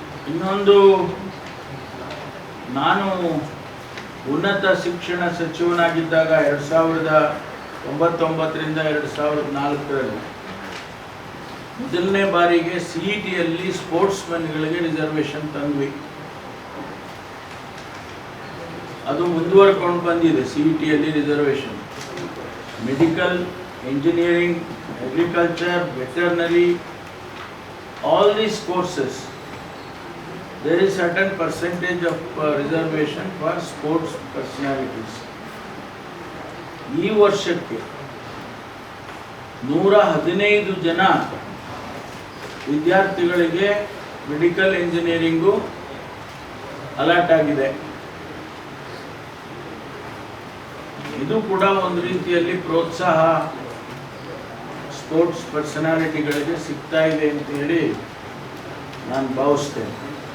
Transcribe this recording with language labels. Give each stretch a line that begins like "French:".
Kannada: ಇನ್ನೊಂದು, ನಾನು ಉನ್ನತ ಶಿಕ್ಷಣ ಸಚಿವನಾಗಿದ್ದಾಗ 2009ರಿಂದ 2004ರಲ್ಲಿ ಮೊದಲನೇ ಬಾರಿಗೆ CETಯಲ್ಲಿ ಸ್ಪೋರ್ಟ್ಸ್ ಮೆನ್ಗಳಿಗೆ ರಿಸರ್ವೇಶನ್ ತಂದ್ವಿ. ಅದು ಮುಂದುವರ್ಕೊಂಡು ಬಂದಿದೆ.
English: CETಯಲ್ಲಿ reservation medical, engineering, agriculture, veterinary, all these courses there is certain percentage of reservation for sports personalities.
Kannada: ಈ ವರ್ಷಕ್ಕೆ 115 ಜನ ವಿದ್ಯಾರ್ಥಿಗಳಿಗೆ ಮೆಡಿಕಲ್ ಇಂಜಿನಿಯರಿಂಗು ಅಲಾಟ್ ಆಗಿದೆ. ಇದು ಕೂಡ ಒಂದು ರೀತಿಯಲ್ಲಿ ಪ್ರೋತ್ಸಾಹ ಸ್ಪೋರ್ಟ್ಸ್ ಪರ್ಸನಾಲಿಟಿಗಳಿಗೆ ಸಿಗ್ತಾ ಇದೆ ಅಂತ ಹೇಳಿ ನಾನು ಭಾವಿಸ್ತೇನೆ.